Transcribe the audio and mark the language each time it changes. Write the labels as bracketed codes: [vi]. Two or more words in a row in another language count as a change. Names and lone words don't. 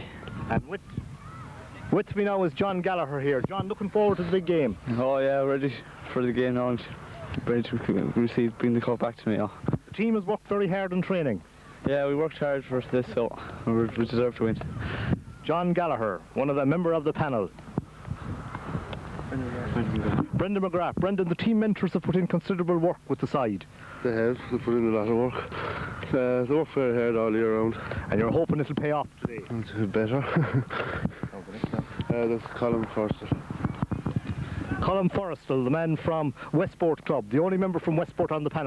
[en] And with me now is John Gallagher here. John, looking forward to the big game. Oh yeah, ready for the game now, and ready to bring the cup back to Mayo. The team has worked very hard in training. Yeah, we worked hard for this, so we deserve to win. John Gallagher, one of the member of the panel. Brendan McGrath. Brendan, the team mentors have put in considerable work with the side. They have. They put in a lot of work. They work very hard all year round. And you're hoping it'll pay off today? It's a bit better. That's Colin Forster. Colin Forrestal, the man from Westport Club, the only member from Westport on the panel.